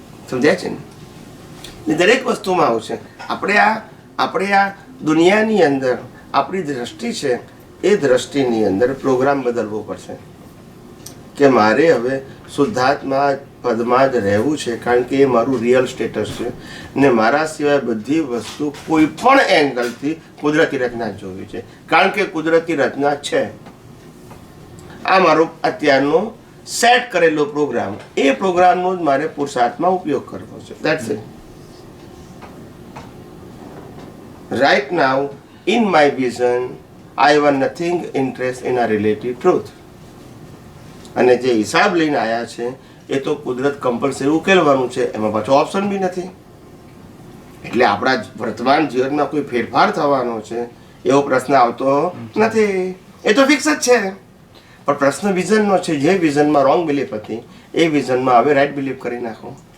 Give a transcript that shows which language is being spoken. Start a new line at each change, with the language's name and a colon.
Gujarati: સમજાય છે ને? દરેક વસ્તુમાં આવું છે. આપણે આ દુનિયાની અંદર આપણી દ્રષ્ટિ છે, એ દ્રષ્ટિની અંદર પ્રોગ્રામ બદલવો પડશે કે મારે હવે શુદ્ધાત્મા પદમાં જ રહેવું છે, કારણ કે એ મારું
English: real status
Gujarati: છે ને મારા સિવાય બધી વસ્તુ કોઈ પણ એંગલથી કુદરતી રચના જોવી છે, કારણ કે કુદરતી રચના છે. આ મારો અત્યારનો સેટ કરેલો પ્રોગ્રામ, એ પ્રોગ્રામનો જ મારે પુરુષાર્થમાં ઉપયોગ કરવો છે.
English: That's it. Right now, in my vision, I have nothing interest in a relative truth.
Gujarati: અને જે હિસાબ લઈને આવ્યા છે એ તો કુદરત કમ્પલસરી ઉકેલવાનું છે, એમાં પાછો
English: option બી
Gujarati: નથી. એટલે આપણા વર્તમાન જીવનમાં કોઈ ફેરફાર થવાનો છે એવો પ્રશ્ન આવતો નથી. એ તો ફિક્સ જ છે. પણ પ્રશ્ન વિઝનનો છે. જે વિઝનમાં
English: wrong belief
Gujarati: હતી એ વિઝનમાં હવે
English: right belief
Gujarati: કરી નાખો.